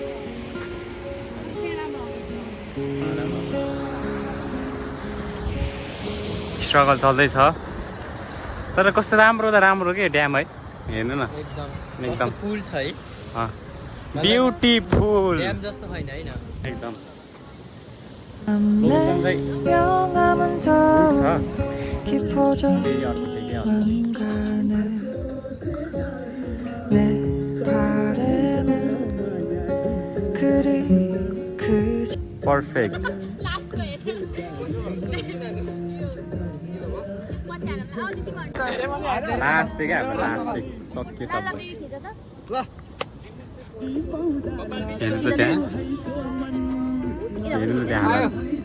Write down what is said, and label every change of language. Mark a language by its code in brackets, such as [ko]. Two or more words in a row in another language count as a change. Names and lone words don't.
[ne] स्ट्रगल चल्दैछ तर कस्तो राम्रो त राम्रो के ड्याम है। हेर्नु न एकदम पुल छ है। ब्युटिफुल ड्याम जस्तो छैन हैन एकदम। [ko] 명암은 더 [ne] छ [ko] 깊어져 [ne] फेरि अर्को ठिकै हो। [ko] 가네 내 바람은 그리 크지 [en] perfect last [ne] क्या हाम्रो लास्ट सक्यो सबै। हेर्नु त त्यहाँ हेर्नु त त्यहाँ हालत।